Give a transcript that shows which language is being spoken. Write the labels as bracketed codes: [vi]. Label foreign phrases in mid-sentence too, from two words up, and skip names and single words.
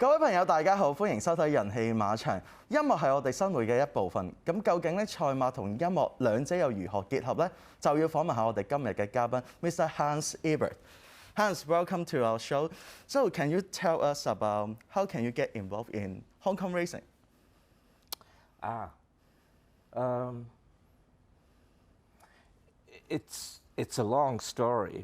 [yue] 朋友大家好，歡迎收睇人氣馬場。音樂係我哋生活嘅一部分。咁究竟咧賽馬同音樂兩者又如何結合呢？就要訪問下我哋今日嘅嘉賓 Mr. Hans Ebert. [en] Hans, welcome to our show. So can you tell us about how can you get involved in Hong Kong racing? It's a long story,